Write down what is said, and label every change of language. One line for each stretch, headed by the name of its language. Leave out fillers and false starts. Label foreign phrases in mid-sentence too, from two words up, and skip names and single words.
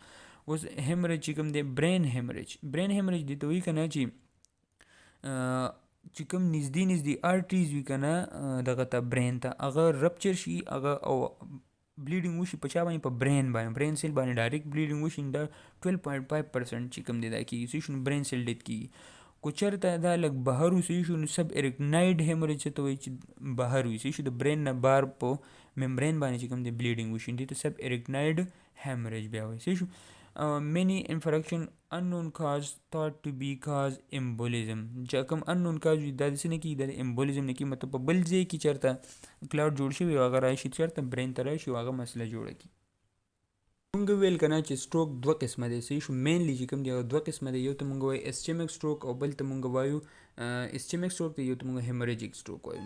Pashto: اوس هیمریج چې کوم دی
English: brain hemorrhage
Pashto: دې ته وایي که نه چې کوم نږدې آرټریز وي که نه دغه ته برین ته هغه رپچر شي هغه او بلیډینګ وشي په چا باندې په
English: brain cell
Pashto: باندې ډایرکټ بلیډینګ وشي دا 12.5% چې کوم دی دا کېږي صحیح شو
English: brain cell death
Pashto: کېږي. کو چېرته دا لږ بهر وي صحیح شو نو
English: subarachnoid hemorrhage
Pashto: څه ته وایي چې بهر وي صحیح شو د برین نه بار په ممبرین باندې چې کوم دی بلیډینګ وشي دې ته
English: subarachnoid hemorrhage
Pashto: بیا وایي صحیح شو.
English: many infraction unknown cause thought to be cause embolism
Pashto: چې کوم
English: unknown cause
Pashto: وي دا داسې نه کېږي دا embolism نه کېږي مطلب په بل ځای کې چېرته کلاډ جوړ شوی هغه راشي چېرته برین ته راشي هغه مسله جوړه کړي. مونږ ویل کنه چې سټروک دوه قسمه دی صحیح شو مینلی چې کوم دی دوه قسمه دی یو ته مونږ وایو
English: ischemic stroke
Pashto: او بل ته مونږ وایو
English: ischemic stroke
Pashto: ته یو ته مونږ
English: hemorrhagic stroke
Pashto: وایو.